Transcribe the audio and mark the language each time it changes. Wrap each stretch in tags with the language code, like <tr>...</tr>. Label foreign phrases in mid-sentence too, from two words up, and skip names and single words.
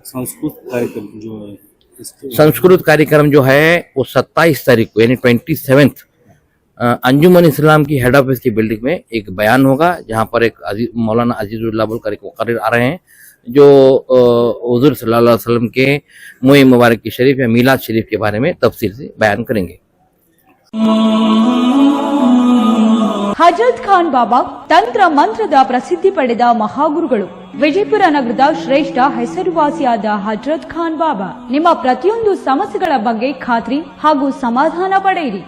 <hi>संस्कृत कार्यक्रम जो है वो 27 तारीख को यानी 27 अंजुमन इस्लाम की हेड ऑफिस की बिल्डिंग में एक बयान होगा, जहां पर एक मौलाना अजीजुल्लाह मुकर्रिर आ रहे हैं जो हुजूर</hi> <ar>صلى الله عليه وسلم</ar> <hi>के मुए मुबारक की शरीफ या मीलाद शरीफ के बारे में तफसील से बयान करेंगे।</hi> <kn>ಹಜರತ್ ಖಾನ್ ಬಾಬಾ ತಂತ್ರ ಮಂತ್ರದ ಪ್ರಸಿದ್ಧಿ ಪಡೆದ ಮಹಾಗುರುಗಳು. ವಿಜಯಪುರ ನಗರದ ಶ್ರೇಷ್ಠ ಹೆಸರುವಾಸಿಯಾದ ಹಜರತ್ ಖಾನ್ ಬಾಬಾ ನಿಮ್ಮ ಪ್ರತಿಯೊಂದು ಸಮಸ್ಯೆಗಳ ಬಗ್ಗೆ ಖಾತ್ರಿ ಹಾಗೂ ಸಮಾಧಾನ ಪಡೆಯಿರಿ.</kn>